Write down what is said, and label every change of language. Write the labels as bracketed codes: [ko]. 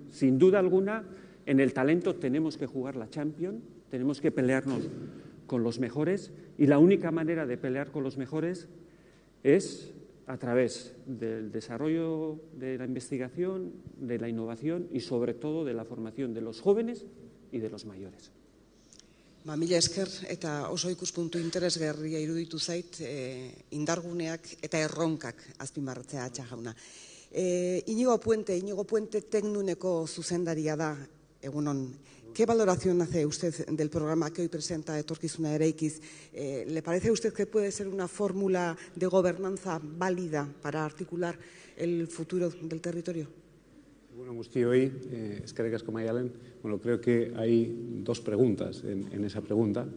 [es] Sin duda alguna, en el talento tenemos que jugar la Champions, tenemos que pelearnos con los mejores y la única manera de pelear con los mejores es a través del desarrollo de la investigación, de la innovación y sobre todo de la formación de los jóvenes y de los mayores. [eu] Mila esker eta oso ikuspuntu interesgarria iruditu zait indarguneak eta erronkak azpimarratzea Atxa jauna. Iñigo Puente Teknuneko zuzendaria da, egunon. [es] ¿Qué valoración hace usted del programa que hoy presenta Etorkizuna Eraikiz? ¿Le parece a usted que puede ser una fórmula de gobernanza válida para articular el futuro del territorio? [eu] Bueno, guztioi, eskerrik asko Maialen. [es] Bueno, creo que hay dos preguntas en esa pregunta.